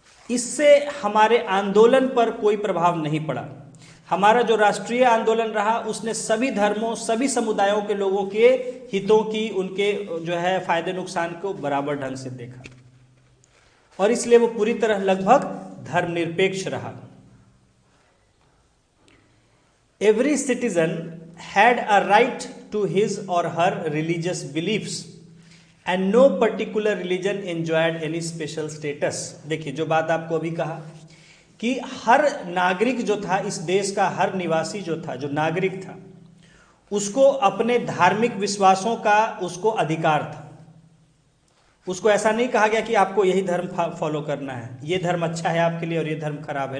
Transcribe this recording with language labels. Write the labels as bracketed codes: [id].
[hi] इससे हमारे आंदोलन पर कोई प्रभाव नहीं पड़ा। हमारा जो राष्ट्रीय आंदोलन रहा उसने सभी धर्मों, सभी समुदायों के लोगों के हितों की, उनके जो है फायदे नुकसान को बराबर ढंग से देखा और इसलिए वो पूरी तरह लगभग धर्मनिरपेक्ष रहा। [en] Every citizen had a right to his or her religious beliefs and no particular religion enjoyed any special status। [hi] देखिए जो बात आपको अभी कहा कि हर नागरिक जो था, इस देश का हर निवासी जो था, जो नागरिक था, उसको अपने धार्मिक विश्वासों का उसको अधिकार था। उसको ऐसा नहीं कहा गया कि आपको यही धर्म फॉलो करना है, ये धर्म अच्छा है आपके लिए और ये धर्म खराब है।